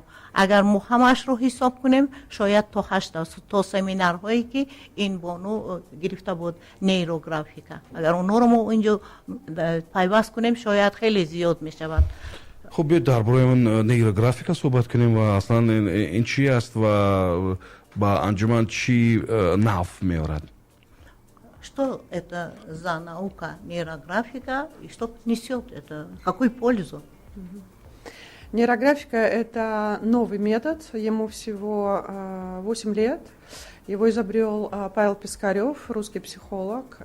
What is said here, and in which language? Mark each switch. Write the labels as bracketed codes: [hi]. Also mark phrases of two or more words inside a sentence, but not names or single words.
[fa] اگر ما همش رو حساب کنیم شاید تا 8 تا سمینار هایی که این بانو گرفته بود نیروگرافیکا، اگر اونها رو ما اینجا پیوست کنیم شاید خیلی زیاد می شود. خب بیاید درباره من نیروگرافیکا صحبت کنیم و اصلا این چی است و با انجمن чьи нав میارد؟ [ru] Что это за наука нейрографика и что несет это? Какую пользу? Нейрографика – это новый метод, ему всего 8 лет. Его изобрел Павел Пискарев, русский психолог.